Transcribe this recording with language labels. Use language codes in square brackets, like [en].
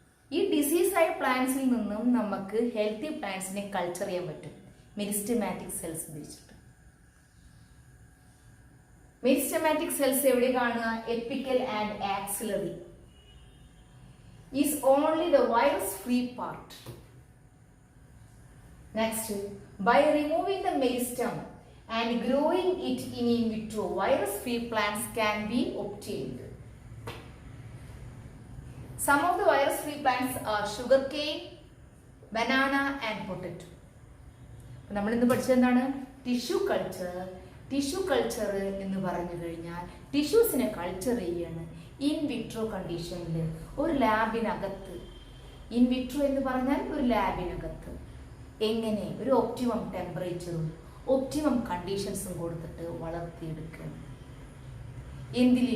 [ml] ഈ ഡിസീസായ പ്ലാന്റ്സിൽ നിന്നും നമുക്ക് ഹെൽത്തി പ്ലാന്റ്സിനെ കൾച്ചർ ചെയ്യാൻ പറ്റും മെരിസ്റ്റമാറ്റിക് സെൽസ് ഉപയോഗിച്ചിട്ട്. മെരിസ്റ്റമാറ്റിക് സെൽസ് എവിടെ കാണുക? [en] Apical and axillary is only the virus free part. Next, by removing the meristem and growing it in vitro, virus free plants can be obtained. Some of the virus free plants are sugarcane, banana and potato. [ml] നമ്മൾ ഇന്ന് പഠിച്ചത് എന്താണ്? Tissue culture. Tissue culture എന്ന് പറഞ്ഞു കഴിഞ്ഞാൽ ടിഷ്യൂസിനെ culture ചെയ്യാണ് in vitro കണ്ടീഷനിൽ, ഒരു ലാബിനകത്ത്. ഇൻ വിട്രോ എന്ന് പറഞ്ഞാൽ ഒരു ലാബിനകത്ത്. എങ്ങനെ? ഒരു ഒപ്റ്റിമം ടെമ്പറേച്ചറും ഒപ്റ്റിമം കണ്ടീഷൻസും കൊടുത്തിട്ട് വളർത്തിയെടുക്കുക. എന്തിൽ?